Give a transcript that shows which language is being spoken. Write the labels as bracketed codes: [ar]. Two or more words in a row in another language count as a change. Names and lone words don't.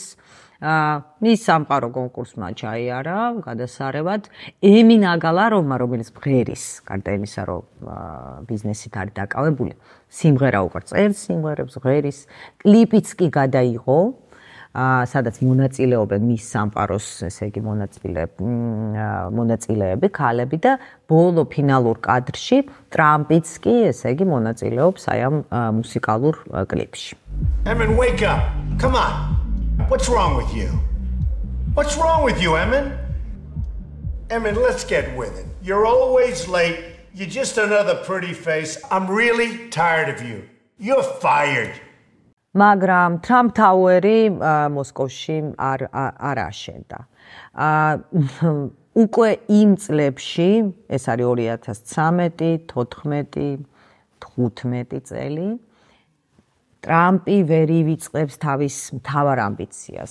[ka] მის სამყარო კონკურსმა ჩაიარა გადასარევად ემი ნაგალაროვმა, რომელიც მღერის, გარდა იმისა, რომ ბიზნესით არის დაკავებული, სიმღერა უკვე წერს, სიმღერებს ღერის, კლიპიც კი გადაიღო. სადაც მონაწილეობენ მის სამყაროს, ესე იგი მონაწილეები, ქალები და ბოლო ფინალურ კადრში ტრამპიც კი, ესე იგი მონაწილეობს აი ამ მუსიკალურ კლიპში. [en] Emin, wake up. Come on. What's wrong with you? What's wrong with you, Emin? Emin, let's get with it. You're always late. You're just another pretty face. I'm really tired of you. You're fired. [ka] მაგრამ ტრამპ ტაუერი მოსკოვში არ აშენდა. უკვე იმ წლებში, ეს არის 2013, 14, 15 წელი, ტრამპი ვერ ივიწყებს თავის მთავარ ამბიციას.